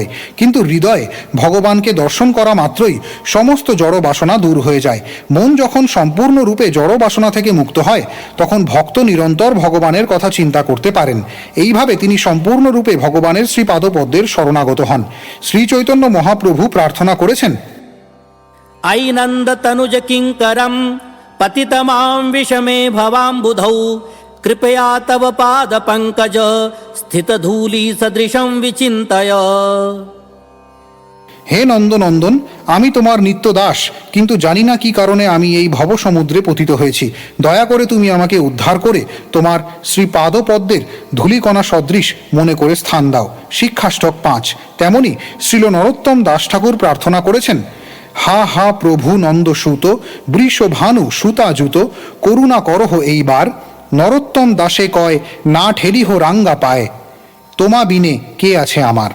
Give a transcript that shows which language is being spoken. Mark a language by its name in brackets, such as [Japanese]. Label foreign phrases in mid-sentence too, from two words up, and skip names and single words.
[Bangla] কিন্তু হৃদয়ে ভগবানকে দর্শন করা মাত্রই সমস্ত জড় বাসনা দূর হয়ে যায়। মন যখন সম্পূর্ণরূপে জড় বাসনা থেকে মুক্ত হয়, তখন ভক্ত নিরন্তর ভগবানের কথা চিন্তা করতে পারেন। এইভাবে তিনি সম্পূর্ণরূপে ভগবানের শ্রীপাদপদ্মের শরণাগত হন। শ্রী চৈতন্য মহাপ্রভু প্রার্থনা করেছেন, [Sanskrit] आई नंद तनुज किंकरम पतितमां विषमे भवाम्बुधौ कृपया तव पाद पंकज स्थित धूली सदृशं विचिन्तय। [Bangla] হে নন্দনন্দন, আমি তোমার নিত্য দাস, কিন্তু জানি না কি কারণে আমি এই ভবসমুদ্রে পতিত হয়েছি। দয়া করে তুমি আমাকে উদ্ধার করে তোমার শ্রীপাদপদ্মের ধূলিকণা সদৃশ মনে করে স্থান দাও। শিক্ষাষ্টক 5। তেমনি শ্রীল নরোত্তম দাস ঠাকুর প্রার্থনা করেছেন, হা হা প্রভু নন্দসূত, বৃষভানু সুতাজুত, করুণা করহ এইবার, নরোত্তম দাসে কয় না ঠেলিহ রাঙ্গা পায়, তোমা বিনে কে আছে আমার।